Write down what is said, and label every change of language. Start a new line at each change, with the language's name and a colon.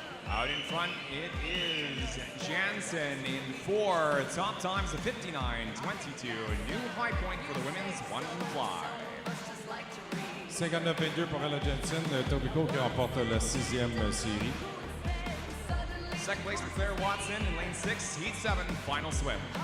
English: Out in front, it is Jansen in 4. Top times of 59.22. New high point for the women's one fly.
French: 59-22 pour Ella Jansen, Tobiko qui remporte la 6e série.
English: Second place for Claire Watson in lane 6, heat 7, final swim.